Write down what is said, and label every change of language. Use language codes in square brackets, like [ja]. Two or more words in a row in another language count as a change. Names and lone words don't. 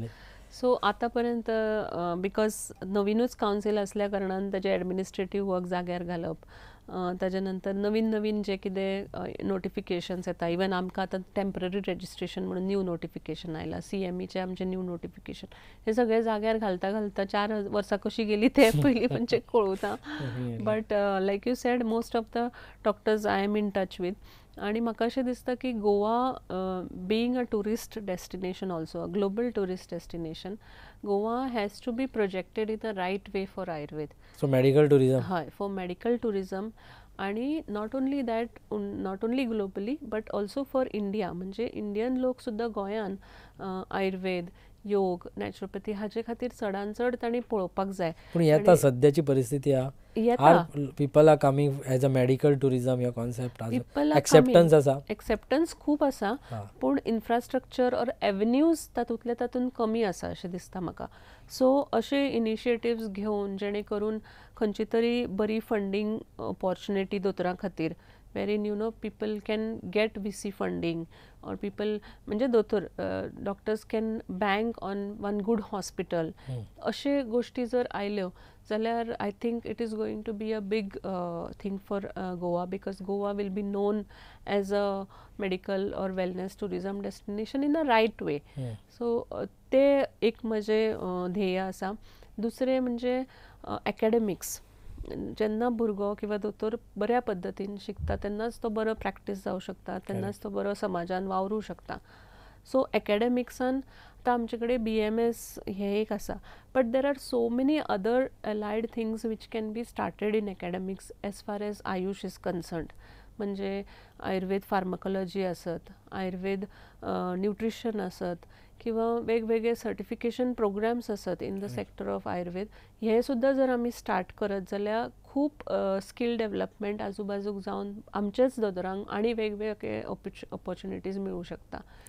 [kok] सो आतापर्यंत बिकॉज नवीनच कावन्सील असल्या कारणान ताजे [en] administrative work [kok] जाग्यार घालप, ताजे नंतर नवीन नवीन जे कितें नोटिफिकेशन्स येता, इवन आमकां आतां [en] temporary registration [kok] म्हणून [en] new notification [kok] आयला, CMEचे आमचे [en] new notification, [kok] हे सगळे जाग्यार घालता घालता 4 वर्सां कशी गेली ते पयलीं म्हणजे कळुता. [en] but like you said, most of the doctors I am in touch with. [kok] आणि म्हाका अशें दिसता की [en] Goa being a tourist destination, also a global tourist destination, Goa has to be projected in a right way for Ayurveda. so medical tourism, हय, for medical tourism. आणि not only that, not only globally but also for India. [kok] म्हणजे इंडियन लोक सुद्दां गोंयान आयुर्वेद, योग, नॅचरोपॅथी हाचे खातीर चडान चड तांणी पळोवपाक जाय. पूण येता सद्याची परिस्थिती आहा, [en] people are coming as a medical tourism [kok] ह्या कॉन्सेप्ट एक्सेप्टन्स आसा? एक्सेप्टन्स खूब आसा, पूण [en] infrastructure or avenues [kok] तातूंत कमी आसा अशें दिसता म्हाका. सो अशे इनिशिएटिव्स घेवन जेणे करून खंयची तरी बरी [en] funding opportunity [kok] दोतोरां खातीर, [en] wherein people can get VC funding, or people म्हणजे doctors can bank on one good hospital. [kok] अशे गोष्टी जर आयल्यो जाल्यार [en] I think it is going to be a big thing for Goa, because Goa will be known as a medical or wellness tourism destination in a right way. [kok] सो ते एक म्हजें ध्येय आसा. दुसरें म्हणजे एकाडेमिक्स. जेन्ना भुरगो किंवा दोतोर बऱ्या पद्दतीन शिकता तेन्नाच तो बरो प्रॅक्टीस जावं शकता, तेन्नाच तो बरो समाजान वावरूं शकता. सो एकाडेमिक्सान आतां आमचे कडेन BMS हे एक आसा, [en] but there are so many other allied things which can be started in academics as far as AYUSH is concerned. [kok] म्हणजे आयुर्वेद फार्माकोलॉजी आसत, आयुर्वेद न्यूट्रिशन आसत, किंवा वेगवेगळे [en] certification programs [kok] आसत [en] in the sector of Ayurveda, [kok] हे सुद्दां जर आमी स्टार्ट करत जाल्यार खूब [en] skill development [kok] आजूबाजूक जावन आमचेच दोतोरांक आनी वेगवेगळे ऑपॉर्च्युनिटीज मेळूं शकता.